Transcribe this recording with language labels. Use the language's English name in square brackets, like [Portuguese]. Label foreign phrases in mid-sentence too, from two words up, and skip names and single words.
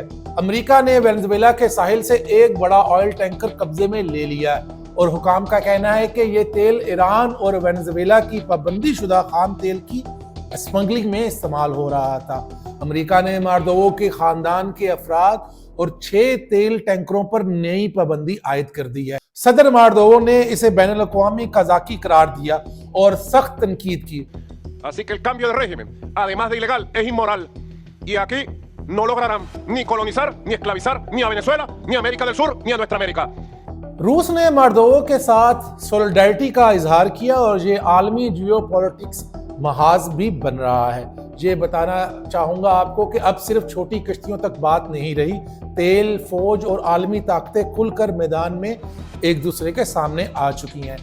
[Urdu] امریکہ نے وینزویلا کے ساحل سے ایک بڑا [English] oil tanker [Urdu] قبضے میں لے لیا ہے اور حکام کا کہنا ہے کہ یہ تیل ایران اور وینزویلا کی پابندی شدہ خام تیل کی اسمگلنگ میں استعمال ہو رہا تھا. امریکہ نے مادورو کے خاندان کے افراد اور 6 تیل ٹینکروں پر نئی پابندی عائد کر دی ہے. صدر مادورو نے اسے بین الاقوامی قزاقی قرار دیا اور سخت تنقید کی. [Spanish] Así que el cambio de régimen, además de ilegal, es inmoral. Y aquí no lograrán ni colonizar, ni esclavizar, ni a Venezuela, ni a América del Sur, ni a nuestra América. [Urdu] روس نے مادورو کے ساتھ سولیڈیریٹی کا اظہار کیا اور یہ عالمی جیوپولیٹکس محاذ بھی بن رہا ہے. یہ بتانا چاہوں گا آپ کو کہ اب صرف چھوٹی کشتیوں تک بات نہیں رہی، تیل، فوج اور عالمی طاقتیں کھل کر میدان میں ایک دوسرے کے سامنے آ چکی ہیں.